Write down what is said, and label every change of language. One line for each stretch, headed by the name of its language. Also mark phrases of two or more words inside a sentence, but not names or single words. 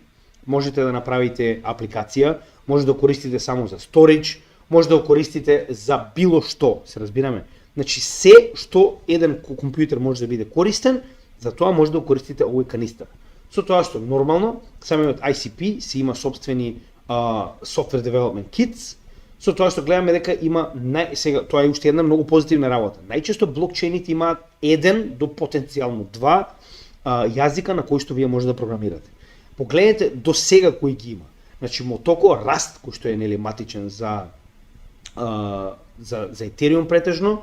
Macedonian: Можете да направите апликација, може да користите само за storage, може да го користите за било што, се разбираме. Значи се што еден компјутер може да биде користен, за тоа може да го користите овој канистер. Со тоа што нормално, самиот ICP си има собствени
English: software development kits,
Macedonian: со тоа што гледаме дека има сега тоа е уште една многу позитивна работа. Најчесто блокчейните имаат еден до потенцијално два јазика на кои што вие може да програмирате. Погледнете до сега кои ги има. Значи Motoko Rust кој што е нели матичен за Ethereum претежно.